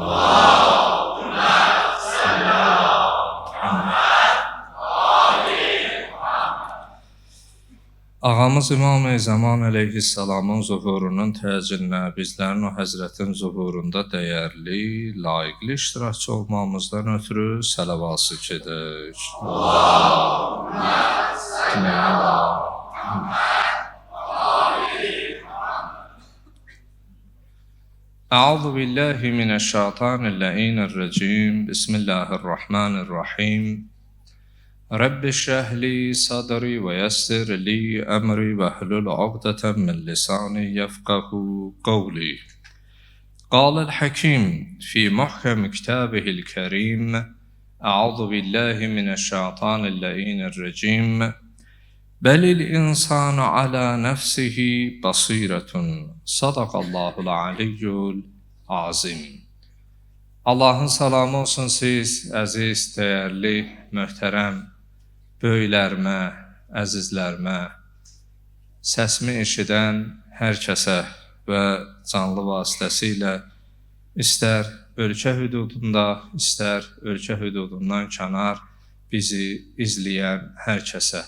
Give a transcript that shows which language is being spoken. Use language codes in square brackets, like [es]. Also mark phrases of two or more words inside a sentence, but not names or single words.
[az] Ağamız İmam-ı Zaman əleyhissalamın zuhurunun təcilinə, bizlərin o həzrətin zuhurunda dəyərli, layiqli iştirakçı olmamızdan ötürü səlavası gedək. [ar] أعوذ بالله من الشيطان اللعين الرجيم بسم الله الرحمن الرحيم رب اشرح لي صدري ويسر لي أمري واحلل عقدة من لساني يفقهوا قولي قال الحكيم في محكم كتابه الكريم أعوذ بالله من الشيطان اللعين الرجيم بل الإنسان على نفسه بصيرة صدق الله العلي العظيم. [az] Allahın salamı olsun siz, əziz, dəyərli, möhtərəm böyüklərimə, əzizlərimə, səsimi eşidən hər kəsə və canlı vasitəsilə istər ölkə hüdudunda, istər ölkə hüdudundan kənar bizi izləyən hər kəsə.